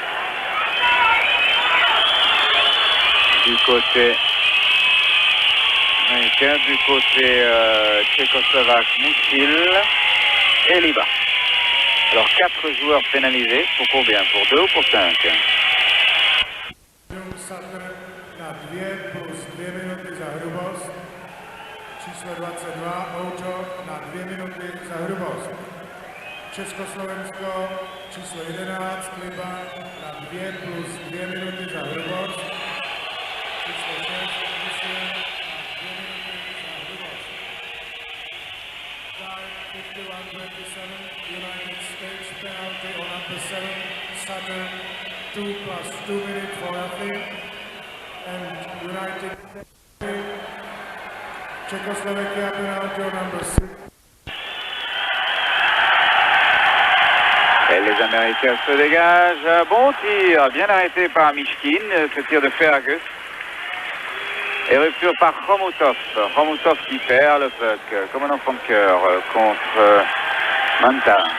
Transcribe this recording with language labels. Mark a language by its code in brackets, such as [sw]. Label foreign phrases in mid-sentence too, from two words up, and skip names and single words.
[fr] Du côté américain, du côté tchécoslovaque, Mouchil et Liba. Alors 4 joueurs pénalisés, pour combien? Pour 2 ou pour 5? [cs] Na 2 plus 2 minuty za hrubost. Číslo 22, Ojo na 2 minuty za hrubost. Československo číslo 11, Kliban na 2 plus 2 minuty za Hrubost. Číslo 6, Muslim na 2 minuty za Hrubost. [en] Time 51-27, United States penalty on number 7, Saturn, 2 plus 2 minutes for athlete. And United States, Czechoslovakia penalty on number 6. [fr] Et les Américains se dégagent. Bon tir, bien arrêté par Mishkin, ce tir de Fergus. Et rupture par Khomutov. Khomutov qui perd le puck, comme un enfant de cœur contre Manta.